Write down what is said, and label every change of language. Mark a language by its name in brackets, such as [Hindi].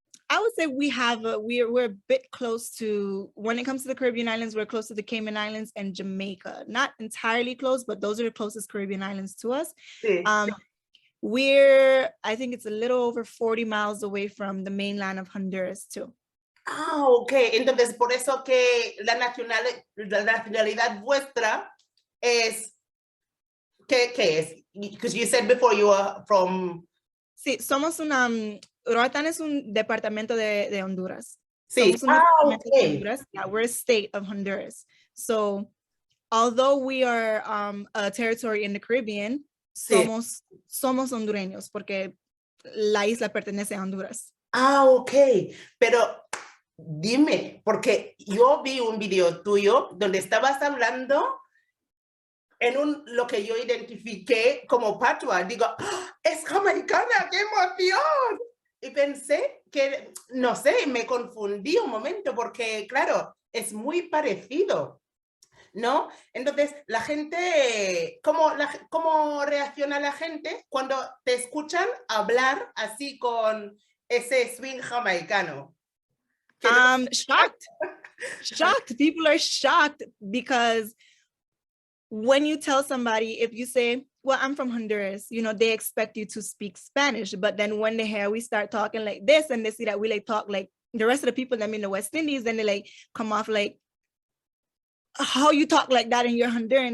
[English] I would say we're a bit close to, when it comes to the Caribbean islands, we're close to the Cayman Islands and Jamaica. Not entirely close, but those are the closest Caribbean islands to us. [Spanish] Sí. [English] I think it's a little over 40 miles away from the mainland of Honduras too. Ok. [Spanish] Entonces, por eso que la nacionalidad vuestra es, ¿qué es? [English] Because you said before you are from... [Spanish] Sí, somos Roatán es un departamento de Honduras. Sí. Somos un departamento de Honduras. [English] Yeah, we're a state of Honduras. So, although we are a territory in the Caribbean, [Spanish] somos hondureños porque la isla pertenece a Honduras. [English] Ok. [Spanish] Pero dime, porque yo vi un video tuyo donde estabas hablando en lo que yo identifiqué como patua. Digo, ¡oh, es jamaicana! ¡Qué emoción! Y pensé que, no sé, me confundí un momento porque, claro, es muy parecido, ¿no? Entonces, la gente, ¿cómo reacciona la gente cuando te escuchan hablar así con ese swing jamaicano? [English] Shocked. People are shocked because when you tell somebody, if you say, well, I'm from Honduras, they expect you to speak Spanish. But then when they hear we start talking like this and they see that we talk like the rest of the people that in the West Indies, then they come off like, how you talk like that and you're Honduran?